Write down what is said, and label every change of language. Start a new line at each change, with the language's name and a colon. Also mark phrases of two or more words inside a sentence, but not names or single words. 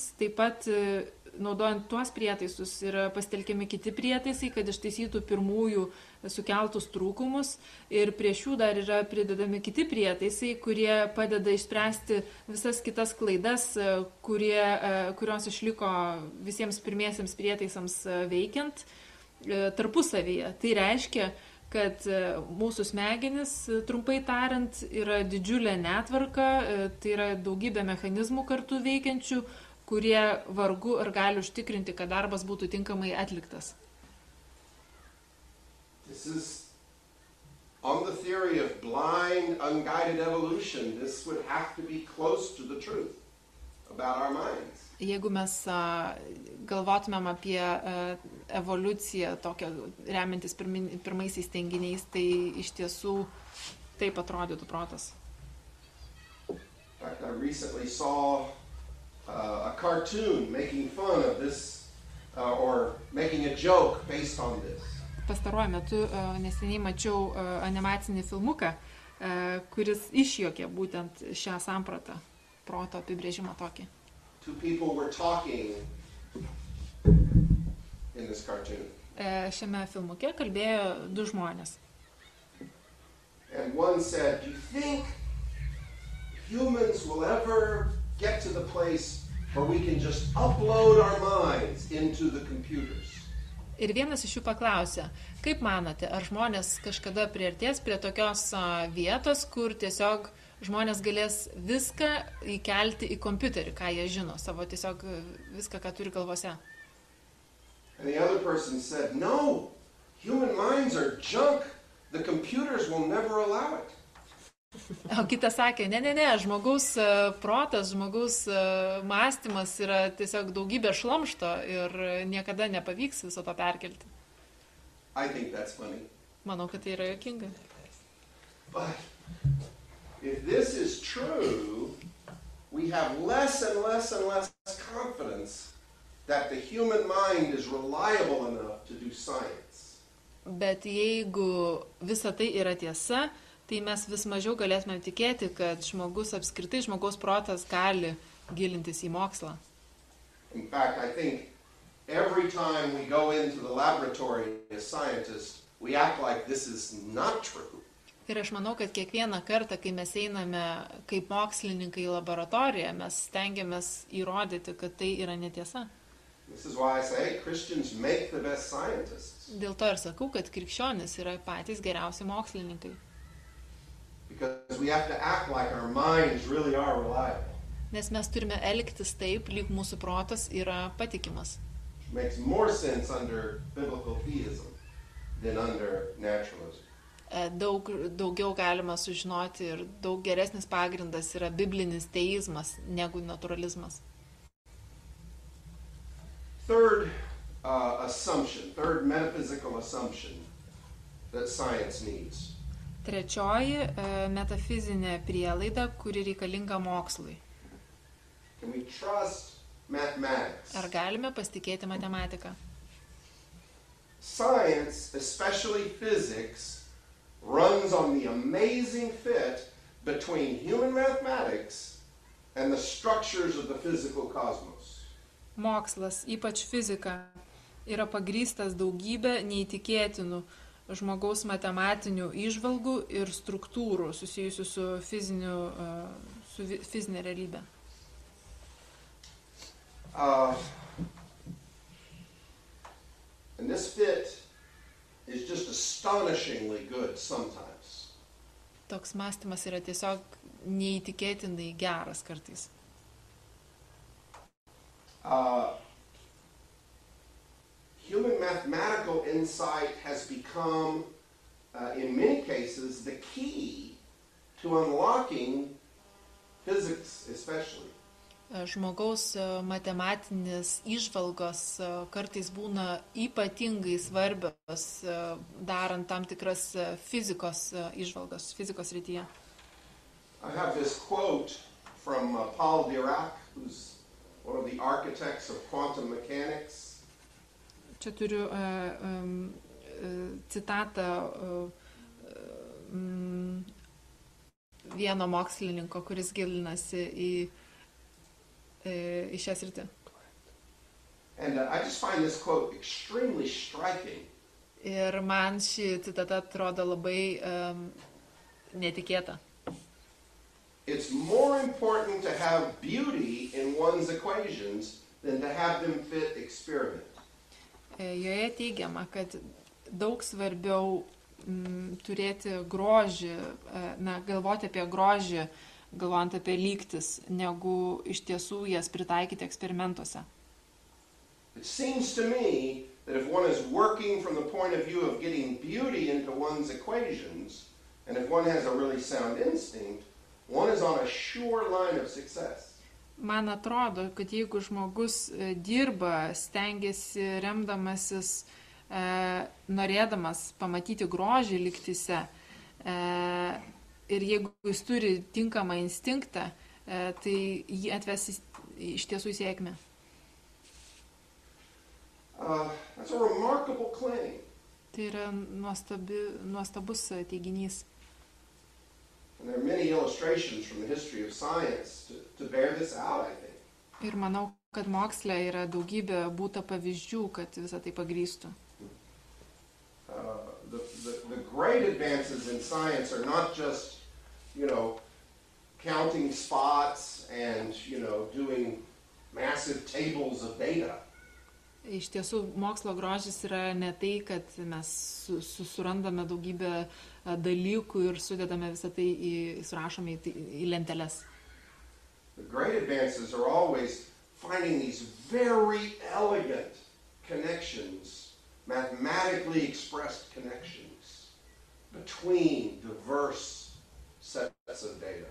Lithuanian: Taip pat naudojant tuos prietaisus yra pasitelkiami kiti prietaisai, kad ištaisytų pirmųjų sukeltus trūkumus, ir prie šių dar yra pridedami kiti prietaisai, kurie padeda išspręsti visas kitas klaidas, kurios išliko visiems pirmiesiems prietaisams veikiant tarpusavyje. Tai reiškia, kad mūsų smegenis, trumpai tariant, yra didžiulė netvarka, tai yra daugybė mechanizmų kartu veikiančių, kurie vargu ar gali užtikrinti, kad darbas būtų tinkamai atliktas.
English: This is on the theory of blind, unguided evolution. This would have to be close to the truth about our minds.
Lithuanian: Jeigu mes galvotumėm apie evoliuciją, tokią remiantis pirmaisiais teiginiais, tai iš tiesų taip atrodytų protas.
English: In fact, I recently saw a cartoon making fun of this or making a joke based on this.
Lithuanian: Pastaruoju metu neseniai mačiau animacinį filmuką, kuris išjuokė būtent šią sampratą, proto apibrėžimą tokį.
English: Two people were talking in this cartoon.
Lithuanian: Šiame filmuke kalbėjo du žmonės.
English: And one said, "Do you think humans will ever get to the place where we can just upload our minds into the computers?"
Lithuanian: Ir vienas iš jų paklausė, kaip manote, ar žmonės kažkada priartės prie tokios vietos, kur tiesiog žmonės galės viską įkelti į kompiuterį, ką jie žino, savo tiesiog viską, ką turi galvose.
English: And the other person said, no, human minds are junk. The computers will never allow it.
Lithuanian: O kitas sakė, ne, žmogaus protas, žmogaus mąstymas yra tiesiog daugybė šlamšto ir niekada nepavyks viso to perkelti.
English: I think that's funny.
Lithuanian: Manau, kad tai yra juokinga.
English: But if this is true, we have less and less and less confidence that the human mind is reliable enough to do science.
Lithuanian: Bet jeigu visa tai yra tiesa, tai mes vis mažiau galėtume tikėti, kad žmogaus protas gali gilintis į mokslą.
English: In fact, I think every time we go into the laboratory as scientists, we act like this is not true.
Lithuanian: Ir aš manau, kad kiekvieną kartą, kai mes einame kaip mokslininkai į laboratoriją, mes stengiamės įrodyti, kad tai yra netiesa.
English: This is why I say Christians make the best scientists.
Lithuanian: Dėl to ir sakau, kad krikščionys yra patys geriausi mokslininkai.
English: Because we have to act like our minds really are reliable.
Lithuanian: Nes mes turime elgtis taip, lyg mūsų protas yra patikimas.
English: It makes more sense under biblical theism than under naturalism.
Lithuanian: Daugiau galima sužinoti ir daug geresnis pagrindas yra biblinis teizmas negu naturalizmas.
English: Third metaphysical assumption that science needs.
Lithuanian: Trečioji metafizinė prielaida, kuri reikalinga mokslui.
English: Can we trust mathematics?
Lithuanian: Ar galime pasitikėti matematiką?
English: Science, especially physics, runs on the amazing fit between human mathematics and the structures of the physical cosmos.
Lithuanian: Mokslas, ypač fizika, yra pagrįstas daugybė neįtikėtinų žmogaus matematinių įžvalgų ir struktūrų susijusių su fizinė realybė.
English: And this fit is just astonishingly good sometimes.
Lithuanian: Toks mąstymas yra tiesiog neįtikėtinai geras kartais.
English: Human mathematical insight has become, in many cases, the key to unlocking physics especially.
Lithuanian: Žmogaus matematinės įžvalgos kartais būna ypatingai svarbios, darant tam tikras fizikos įžvalgos, fizikos rytyje.
English: I have this quote from Paul Dirac, who's one of the architects of quantum mechanics.
Lithuanian: Čia turiu citatą vieno mokslininko, kuris gilinasi į šią sritį.
English: And I just find this quote extremely striking.
Lithuanian: Ir man ši citata atrodo labai netikėta.
English: It's more important to have beauty in one's equations than to have them fit experiment.
Lithuanian: Joje teigiama, kad daug svarbiau turėti grožį, galvoti apie grožį, galvojant apie lygtis, negu iš tiesų jas pritaikyti eksperimentuose.
English: It seems to me that if one is working from the point of view of getting beauty into one's equations, and if one has a really sound instinct, one is on a sure line of success.
Lithuanian: Man atrodo, kad jeigu žmogus dirba, stengiasi remdamasis, norėdamas pamatyti grožį lygtyse, ir jeigu jis turi tinkamą instinktą, tai jį atves iš tiesų į sėkmę.
English: That's a remarkable claim.
Lithuanian: Tai yra nuostabus teiginys.
English: And there are many illustrations from the history of science to bear this out, I think.
Lithuanian: Ir manau, kad moksle yra daugybė būta pavyzdžių, kad visą tai pagrįstų.
English: The great advances in science are not just, counting spots and, doing massive tables of data.
Lithuanian: Iš tiesų, mokslo grožis yra ne tai, kad mes surandame daugybę dalykų ir sudedame visą tai, surašome į lenteles.
English: The great advances are always finding these very elegant connections, mathematically expressed connections between diverse sets of data.